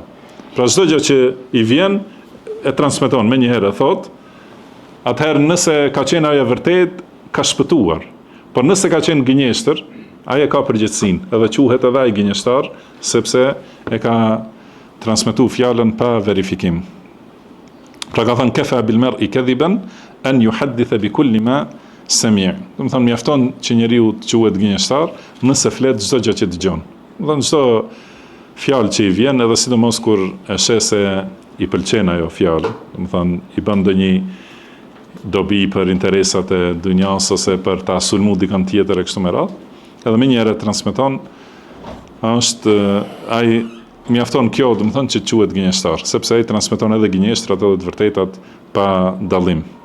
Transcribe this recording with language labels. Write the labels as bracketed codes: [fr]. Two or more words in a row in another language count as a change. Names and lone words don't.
[sq] Pra çdo gjë që i vjen e transmeton më një herë thotë, atëherë nëse ka qenë ajo vërtet, ka shpëtuar. Por nëse ka qenë gënjeshtër, ai e ka përgjegjësinë, edhe quhet edhe ai gënjeshtar, sepse e ka transmetuar fjalën pa verifikim. Pra ka thënë [ar] كفى بالمرء كذبا أن يحدث بكل ما سمع'. [sq] Do të thonë mjafton që njeriu të quhet gënjeshtar nëse flet çdo gjë që dëgjon. Do të thonë çdo fjalë që i vjen, edhe sidomos kur e sheh se i pëlqen ajo fjalë, do të thonë i bën ndonjë dobi për interesat e dunjas ose për ta sulmu dikën tjetër e kështu me radhë, edhe më njëherë transmeton, është ai mjafton kjo, do të thonë që quhet gënjeshtar, sepse ai transmeton edhe gënjeshtrat edhe të vërtetat pa dallim.